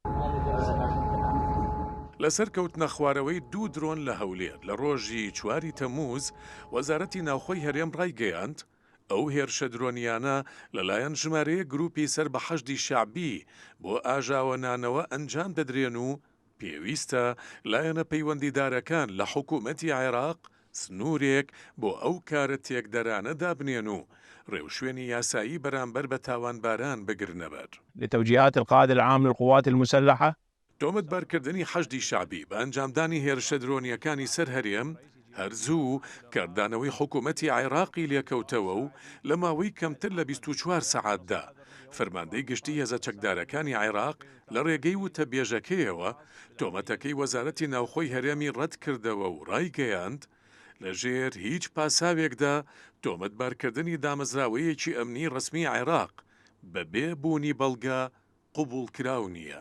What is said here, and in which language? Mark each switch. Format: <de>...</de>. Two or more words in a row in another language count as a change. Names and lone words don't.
<ckb>لەسەر کەوتنە خوارەوەی 2 درۆن لە هەولێر لە ڕۆژی 4 تەمووز وەزارەتی ناوخۆی هەرێم ڕایگەیاند ئەو هێرشە درۆنیانە لەلایەن ژمارەیە گروپی سەر بە حەشدی شعبی بۆ ئاژاوەنانەوە ئەنجام دەدرێن و پێویستە لایەنە پەیوەندیدارەکان لە حکوومەتی عێراق سنوورێک بۆ ئەو کارە تێکدەرانە دابنێن و ڕێوشوێنی یاسایی بەرامبەر بە تاوانباران بگرنەبەر.</ckb> <ar>لتوجيهات القائد العام للقوات المسلحة</ar> <ckb>تۆمەتبارکردنی حەشدی شعبی بە ئەنجامدانی هێرشە درۆنیەکانی سەر هەرێم هەرزوو کاردانەوەی حکوومەتی عێراقی لێکەوتەوە و لە ماوەی کەمتر لە 24 سەعاتدا فەرماندەی گشتی هێزە چەکدارەکانی عێراق لە ڕێگەی وتە بێژەکەیەوە تۆمەتەکەی وەزارەتی ناوخۆی هەرێمی ڕەت کردەوە و ڕایگەیاند لەژێر هیچ پاساوێکدا تۆمەتبارکردنی دامەزراوەیەکی ئەمنی ڕسمی عێراق بەبێ بوونی بەڵگە قبول کراو نییە.</ckb>